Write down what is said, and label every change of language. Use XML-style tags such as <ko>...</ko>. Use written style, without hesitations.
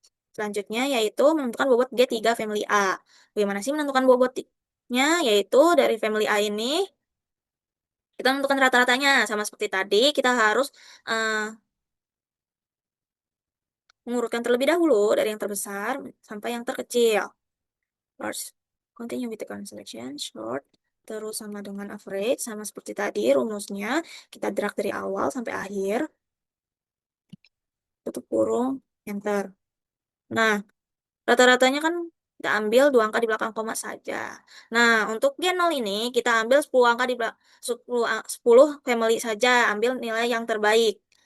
<id>Selanjutnya yaitu menentukan bobot G3 family A. Bagaimana sih menentukan bobotnya? Yaitu dari family A ini, kita menentukan rata-ratanya. Sama seperti tadi, kita harus eh, mengurutkan terlebih dahulu dari yang terbesar sampai yang terkecil.</id> <en>First, continue with the current selection, short.</en> <id>Terus sama dengan average, sama seperti tadi rumusnya. Kita drag dari awal sampai akhir. Tutup kurung, enter. Nah, rata-ratanya kan kita ambil dua angka di belakang koma saja. Nah, untuk G0 ini kita ambil 10 angka di belakang 10 family saja, ambil nilai yang terbaik.</id>